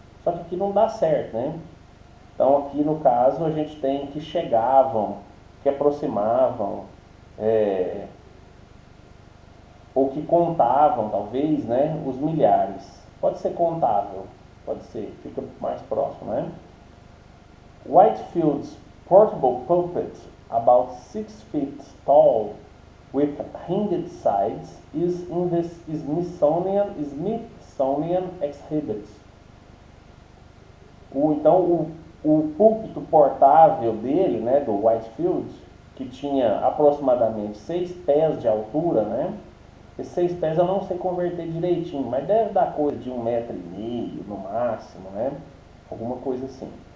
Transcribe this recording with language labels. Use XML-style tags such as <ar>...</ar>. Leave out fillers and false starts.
<pt>Só que aqui não dá certo, né? Então aqui no caso a gente tem que chegavam, que aproximavam, ou que contavam talvez, né, os milhares. Pode ser contável, pode ser, fica mais próximo, né?</pt> <en>Whitefield's portable pulpit, about 6 feet tall, with hinged sides, is in the Smithsonian exhibit.</en> <pt>O púlpito portável dele, né, do Whitefield, que tinha aproximadamente 6 pés de altura, né? Esses 6 pés eu não sei converter direitinho, mas deve dar coisa de 1,5 m no máximo, né? Alguma coisa assim.</pt>